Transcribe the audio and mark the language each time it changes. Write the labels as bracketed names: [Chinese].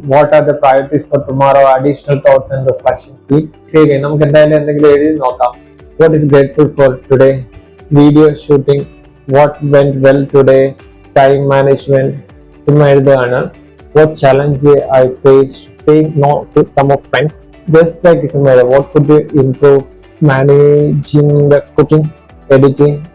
[English] What are the priorities for tomorrow? Additional thoughts and reflections. [Malayalam] Save നമുക്ക് എന്തായാലും എന്തെങ്കിലും എഴുതി നോക്കാം. [English] What is grateful for today? Video shooting. What went well today? Time management. [Malayalam] ചുമ്മാ എഴുതുകയാണ്. [English] What challenge I faced? Saying no to some of friends. Just like what could you improve? Managing the cooking, editing.